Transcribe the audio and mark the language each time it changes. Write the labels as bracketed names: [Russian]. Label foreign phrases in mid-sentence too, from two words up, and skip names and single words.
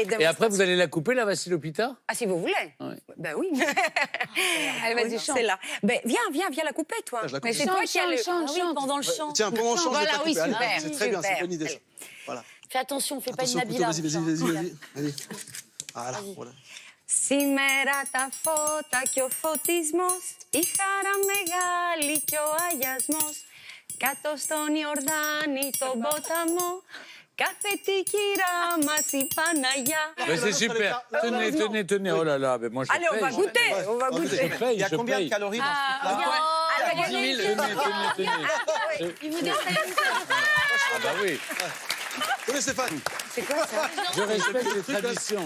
[French] Et après, vous allez la couper, la Vassilopita? Ah, si vous voulez. Ouais. Ben oui. Allez, vas-y, Oui, chante. c'est là. Ben, viens la couper, toi. Je la coupe. Mais c'est toi qui as le... Chante, pendant le chant. Tiens, pendant le chant, je vais Voilà, pas oui, couper. Allez, super, c'est très bien, c'est une super. bonne idée. Ça. Voilà. Fais attention, fais pas une Attention, couteau, Nabila. vas-y. Allez. Voilà. [Greek] Σήμερα τα φώτα και ο φωτισμός, η χαρά μεγάλη και ο αγιασμός. Κάτω στον Ιορδάνη τον ποταμό, κάθεται η κυρά μας η Παναγιά. [French] Mais c'est super. Tenez. Oh là là, mais moi je Allez, on va paye. goûter, on va Je goûter. paye, Il y a je combien de paye. calories dans ce truc-là? Alors, 10 000, tenez. Il vous dit Ah bah oui, Tenez, Stéphane. c'est quoi ça? je respecte les traditions.